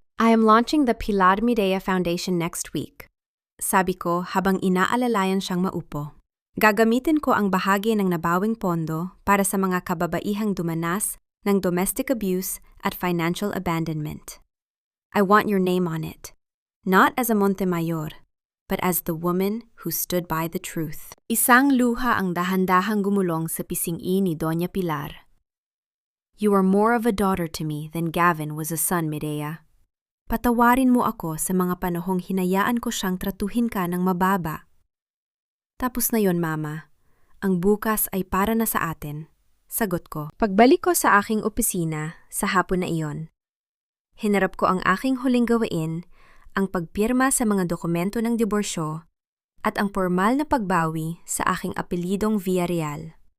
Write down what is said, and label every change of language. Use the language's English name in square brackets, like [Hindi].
[English] "I am launching the Pilar Mireya Foundation next week," [Filipino] sabi ko habang inaalalayan siyang maupo. "Gagamitin ko ang bahagi ng nabawing pondo para sa mga kababaihang dumanas ng domestic abuse at financial abandonment. [English] I want your name on it. Not as a Montemayor, but as the woman who stood by the truth." [Filipino] Isang luha ang dahan-dahang gumulong sa pisngi ni Doña Pilar. [English] "You are more of a daughter to me than Gavin was a son, Mireya. [Filipino] Patawarin mo ako sa mga panahong hinayaan ko siyang tratuhin ka ng mababa. Tapos na yon, Mama. Ang bukas ay para na sa atin," sagot ko. Pagbalik ko sa aking opisina sa hapon na iyon, hinarap ko ang aking huling gawain, ang pagpirma sa mga dokumento ng diborsyo at ang formal na pagbawi sa aking apelidong Villarreal.